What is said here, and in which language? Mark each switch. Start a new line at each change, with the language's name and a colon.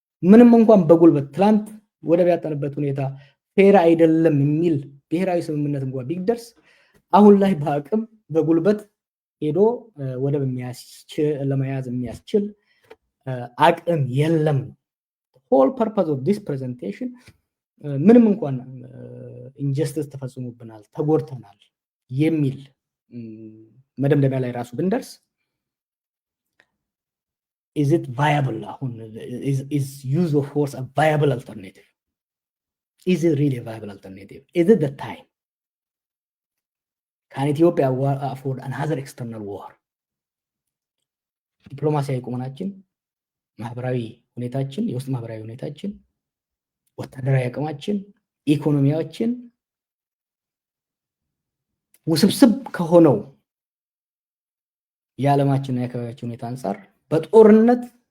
Amharic: ምንም እንኳን በጉልበት ትላንት ወደብ ያጣንበት ሁኔታ ፌር አይደለም የሚል ብሔራዊ ስምምነት እንኳን ቢደርስ አሁን ላይ በአቅም በጉልበት ሄዶ ወደብ ለመያዝ የሚያስችል አቅም የለም።
English: ሆል ፐርፐዝ ኦፍ ዲስ ፕሬዘንቴሽን
Amharic: ምንም እንኳን ኢንጀስቲስ ተፈጽሞብናል፣ ተጎድተናል የሚል መደምደሚያ ላይ ራሱ ብንደርስ
English: is it viable? Is use of force a viable alternative? Is it really a viable alternative? Is it the time? ካን ኢትዮጵያ አፎርድ አንሃዘር ኤክስተርናል ዋር?
Amharic: ዲፕሎማሲያዊ ቁመናችን፣ ማህበራዊ ሁኔታችን፣ የውስጥ ማህበራዊ ሁኔታችን፣ ወታደራዊ አቅማችን፣ ኢኮኖሚያችን ውስብስብ ከሆነው የዓለማችንና የአካባቢያችን ሁኔታ አንጻር በጦርነት